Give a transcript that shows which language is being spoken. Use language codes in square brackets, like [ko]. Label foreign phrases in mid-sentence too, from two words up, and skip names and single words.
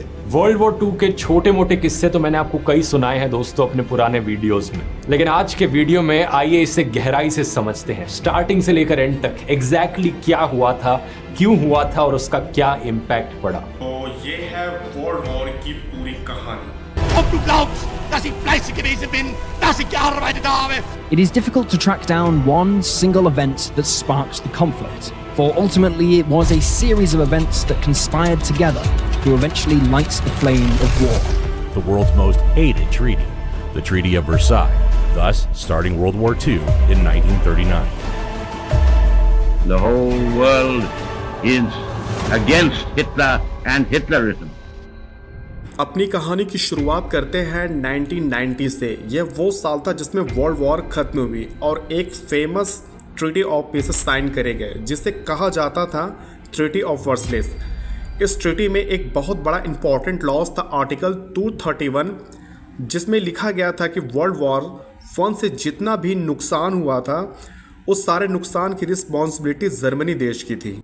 [en] World War II [hi] के छोटे मोटे किस्से तो मैंने आपको कई सुनाए हैं दोस्तों अपने पुराने वीडियोस में, लेकिन आज के वीडियो में आइए इसे गहराई से समझते हैं, स्टार्टिंग से लेकर एंड तक एग्जैक्टली क्या हुआ था, क्यों हुआ था और उसका क्या इम्पैक्ट पड़ा। तो ये है [en] World War [hi] की पूरी कहानी। [de] Ob du glaubst, dass ich fleißig gewesen bin, dass ich gearbeitet habe. [en] It is difficult to track down one single event that sparked the conflict, for ultimately it was a series of events that conspired together to eventually light the flame of war. The world's most hated treaty, the Treaty of Versailles, thus starting World War II in 1939. The whole world is against Hitler and Hitlerism. [hi] अपनी कहानी की शुरुआत करते हैं 1990 से। यह वो साल था जिसमें [en] World War [hi] खत्म हुई और एक [en] famous treaty of peace sign [hi] करे गए जिसे कहा जाता था ट्रीटी ऑफ वर्सलेस। इस ट्रीटी में एक बहुत बड़ा [en] important laws [hi] था आर्टिकल 231, जिसमें लिखा गया था कि [en] World War I [hi] से जितना भी नुकसान हुआ था उस सारे नुकसान की रिस्पॉन्सिबिलिटी जर्मनी देश की थी।